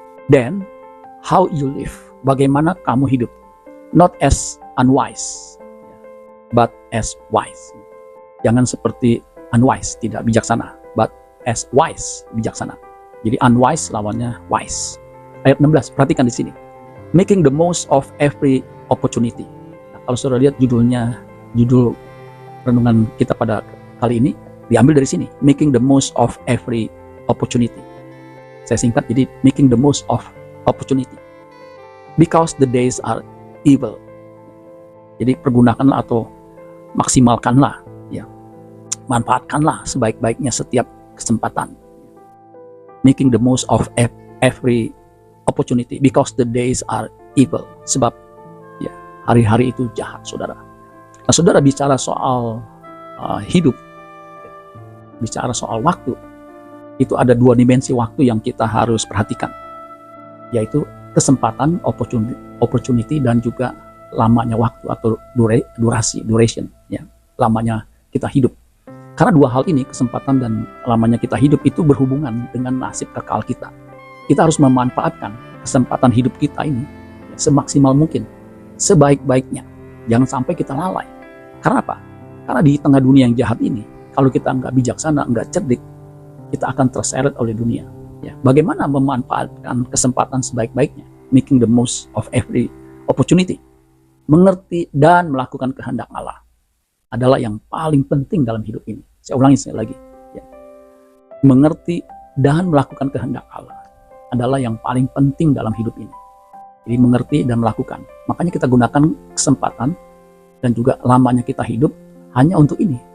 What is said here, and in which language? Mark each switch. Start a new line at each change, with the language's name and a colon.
English: Then how you live,
Indonesian: bagaimana kamu hidup,
English: not as unwise, but as wise.
Indonesian: Jangan seperti unwise, tidak bijaksana,
English: but as wise,
Indonesian: bijaksana. Jadi unwise lawannya wise. Ayat 16, perhatikan di sini.
English: Making the most of every opportunity.
Indonesian: Nah, kalau saudara lihat judul renungan kita pada kali ini diambil dari sini.
English: Making the most of every opportunity.
Indonesian: Saya singkat jadi
English: making the most of opportunity. Because the days are evil.
Indonesian: Jadi pergunakanlah atau maksimalkanlah, ya, manfaatkanlah sebaik-baiknya setiap kesempatan.
English: Making the most of every opportunity, because the days are evil.
Indonesian: Sebab ya, hari-hari itu jahat, saudara. Nah, saudara bicara soal hidup, bicara soal waktu, itu ada dua dimensi waktu yang kita harus perhatikan, yaitu kesempatan, opportunity, dan juga lamanya waktu atau duration, ya, lamanya kita hidup. Karena dua hal ini, kesempatan dan lamanya kita hidup, itu berhubungan dengan nasib kekal kita. Kita harus memanfaatkan kesempatan hidup kita ini ya, semaksimal mungkin, sebaik-baiknya. Jangan sampai kita lalai. Karena apa? Karena di tengah dunia yang jahat ini, kalau kita nggak bijaksana, nggak cerdik, kita akan terseret oleh dunia. Ya, bagaimana memanfaatkan kesempatan sebaik-baiknya?
English: Making the most of every opportunity.
Indonesian: Mengerti dan melakukan kehendak Allah adalah yang paling penting dalam hidup ini. Saya ulangi sekali lagi. Ya. Mengerti dan melakukan kehendak Allah adalah yang paling penting dalam hidup ini. Jadi mengerti dan melakukan. Makanya kita gunakan kesempatan dan juga lamanya kita hidup hanya untuk ini.